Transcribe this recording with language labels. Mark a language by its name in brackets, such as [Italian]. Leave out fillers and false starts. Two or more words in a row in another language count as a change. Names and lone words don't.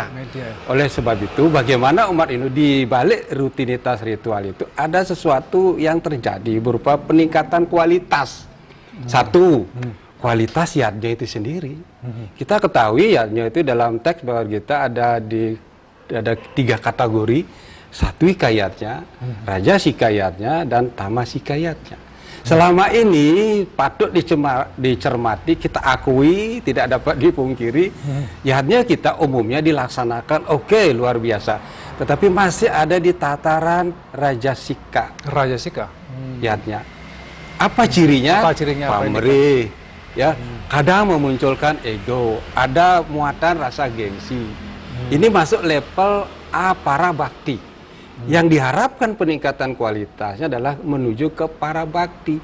[Indonesian] Oleh sebab itu, bagaimana umat Hindu di balik rutinitas ritual itu ada sesuatu yang terjadi berupa peningkatan kualitas. Satu, kualitas yadnya itu sendiri. Kita ketahui yadnya itu dalam teks bahwa kita ada 3 kategori, Satwika yadnya, Rajasika yadnya, dan Tamasika yadnya. Selama ini patut dicermati, kita akui, tidak dapat dipungkiri, yadnya kita umumnya dilaksanakan oke, luar biasa. Tetapi masih ada di tataran Rajasika. Rajasika? Yadnya. Apa cirinya? Pamrih. Ya, kadang memunculkan ego, ada muatan rasa gengsi. Ini masuk level A para bakti. Yang diharapkan peningkatan kualitasnya adalah menuju ke para bakti.